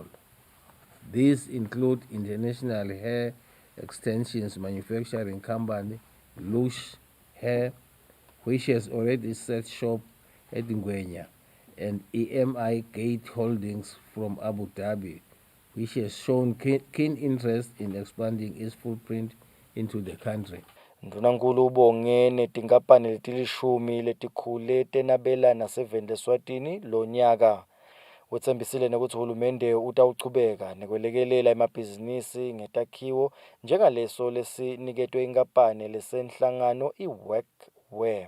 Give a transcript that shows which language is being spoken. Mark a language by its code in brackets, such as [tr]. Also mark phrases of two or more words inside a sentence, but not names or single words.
[en] These include international hair extensions manufacturing company Lush Hair, which has already set shop at Ngwenya, and EMI Gate Holdings from Abu Dhabi, which has shown keen interest in expanding its footprint into the country. [ss] Ndunankulu ubonge netinkampani letilishumi letikhule tenabelana 7 Eswatini lo nyaka. Uthembisile nokuthi uhulumende utawuchubeka nekwelekelela emabhizinisi ngetakhiwo njengaleso lesiniketwe inkampani lesenhlangano iWorkwear.